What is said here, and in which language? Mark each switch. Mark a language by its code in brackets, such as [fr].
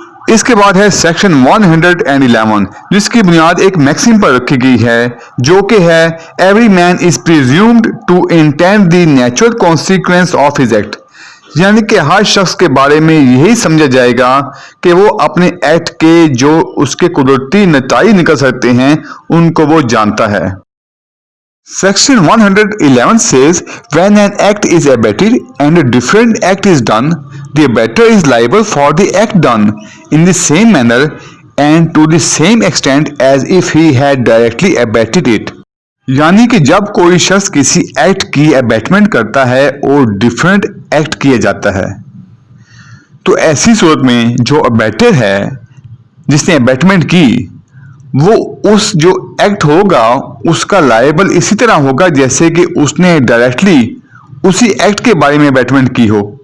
[hi] इसके बाद है सेक्शन 111 जिसकी बुनियाद एक मैक्सिम पर रखी गई है जो कि है every man is presumed to intend the natural consequence of his act, यानी कि हर शख्स के बारे में यही समझा जाएगा कि वो अपने एक्ट के जो उसके कुदरती नताइज निकल सकते हैं उनको वो जानता है। [en] Section 111 says when an act is abetted and a different act is done, the abetter is liable for the act done in the same manner and to the same extent as if he had directly abetted it। [hi] यानी कि जब कोई शख्स किसी act की abetment करता है और डिफरेंट एक्ट किया जाता है, तो ऐसी सूरत में जो अबेटर है जिसने अबेटमेंट की वो उस जो एक्ट होगा उसका लायबल इसी तरह होगा जैसे कि उसने डायरेक्टली उसी एक्ट के बारे में अबेटमेंट की हो।